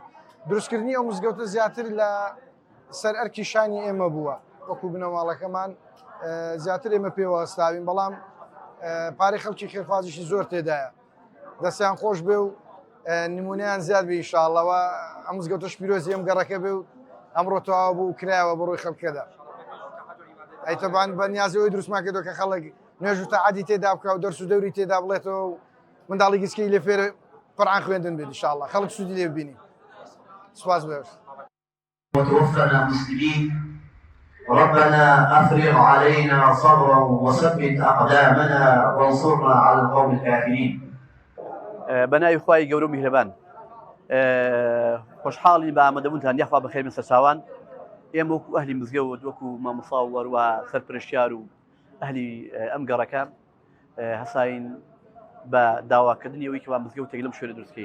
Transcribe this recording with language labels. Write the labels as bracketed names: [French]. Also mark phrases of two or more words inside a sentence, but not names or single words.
[Central Kurdish] دروستکردنی ئەو مزگەوتە زیاتر لە سەر ئەرکی شانی ئێمە بووە وەکو بنەماڵەکەمان زیاتر ئێمە پێوە هەستاوین بەڵام پارەی خەڵکی خێرخوازیشی زۆر تێدایە دەستیان خۆش بێ و نمونەیان زیاد بێ ئینشاءڵڵەوە ئەم مزگەوتەش پیرۆزی ئەم گەڕەکە بێ و ئەمڕۆ تەواو بوو کرایەوە بە ڕووی خەڵکەدا. ئەیتەبان بە نیازەوەی دروستمان کردەوە کە خەڵک نوێژ و تەعادی تێدا بکە و دەرس و دەوری تێدا بڵێتەوە و منداڵی گسکەی لێ فێرە قورئان خوێندن بێت ئینشاءڵڵا خەڵک سوودی لێ ببینی. سپاس بەوەش. [Arabic] وتوفنا مسلمين ربنا أفرغ علينا صبرا وثبت أقدامنا وانصرنا على القوم الكافرين. [Central Kurdish] بەناوی خوای گەورە و میهرەبان خۆشحاڵی بە ئامادەبوونتان یاخوا بەخێر من سەرچاوان ئێمە وەکو ئەهلی مزگەوت وەکو مامۆستا و وەروە سەرپرشتیار و ئەهلی ئەم گەڕەکە هەساین بە داواکردنیەوەی کە مزگەوتێک لەم شوێنە دروستکەین.